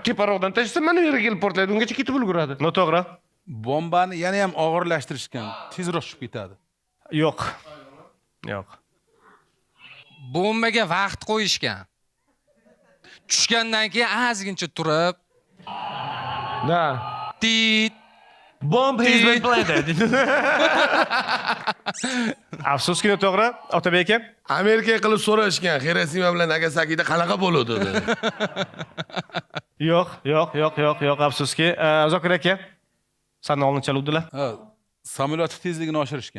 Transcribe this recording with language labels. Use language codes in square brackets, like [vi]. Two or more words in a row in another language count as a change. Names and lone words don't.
[uz] Teparoqdan tashasa mana yerga kelib portlaydi. Ungacha ketib ulguradi. Noto'g'ri. Bombani yana ham og'irlashtirishgan, tezroq tushib ketadi. Yo'q. Yo'q. Bombaga vaqt qo'yishgan. Tushgandan keyin ozgincha turib, Da. tit [en] Bomb has been planted. [uz] Afsuski noto'g'ri. Otabek aka. Amerikaga qilib so'rashgan, Xirosima bilan Nagasakida qanaqa bo'ladi dedi. Yo'q, afsuski. Zokir aka. San oldin chaluvdilar. Ha, samolyot tezligini oshirishgan.